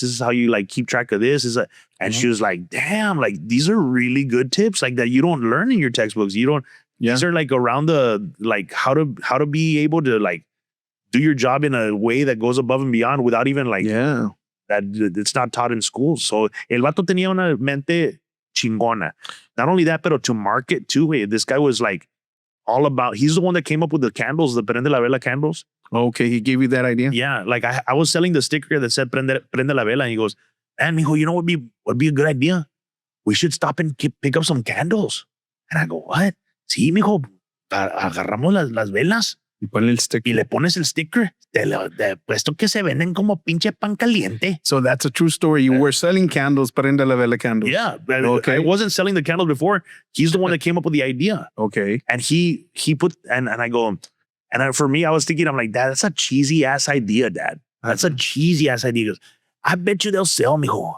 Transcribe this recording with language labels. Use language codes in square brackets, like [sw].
[en] This is how you like keep track of this. And she was like, damn, like these are really good tips, like that you don't learn in your textbooks. You don't. These are like around the like how to be able to like do your job in a way that goes above and beyond without even like that it's not taught in schools. [es] So el vato tenía una mente chingona. [en] Not only that, pero to market too. This guy was like all about. He's the one that came up with the candles, the prende la vela candles. Okay, he gave you that idea. Yeah, like I was selling the sticker that said prende la vela, and he goes, "Man, mijo, you know what would be a good idea? We should stop and pick up some candles." And I go, "What?" [es] Sí, mijo, agarramos las velas y ponle el sticker. Y le pones el sticker. Te puesto que se venden como pinche pan caliente. [en] So that's a true story. You were selling candles, prende la vela candles. Yeah. Okay. I wasn't selling the candles before. He's the one that came up with the idea. Okay. And he put, and I go, and for me, I was thinking, I'm like, Dad, that's a cheesy ass idea, Dad. That's a cheesy ass idea. He goes, I bet you they'll sell, mijo.